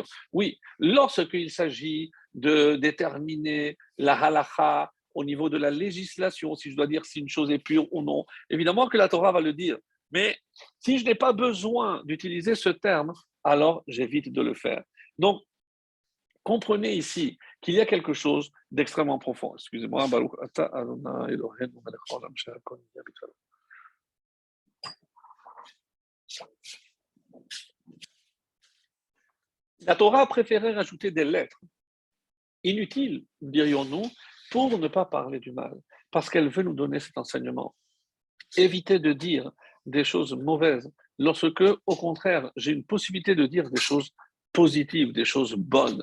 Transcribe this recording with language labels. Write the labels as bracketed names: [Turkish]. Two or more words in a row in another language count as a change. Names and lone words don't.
[French] Oui, lorsqu'il s'agit de déterminer la halakha au niveau de la législation, si je dois dire si une chose est pure ou non, évidemment que la Torah va le dire. Mais si je n'ai pas besoin d'utiliser ce terme, alors j'évite de le faire. Donc, comprenez ici qu'il y a quelque chose d'extrêmement profond. Excusez-moi, [Hebrew] ברוך אתה אדוני אלוהינו מלך העולם שהכל נהיה בדברו. [French] La Torah a préféré rajouter des lettres inutiles, dirions-nous, pour ne pas parler du mal, parce qu'elle veut nous donner cet enseignement. Éviter de dire des choses mauvaises, lorsque, au contraire, j'ai une possibilité de dire des choses positives, des choses bonnes.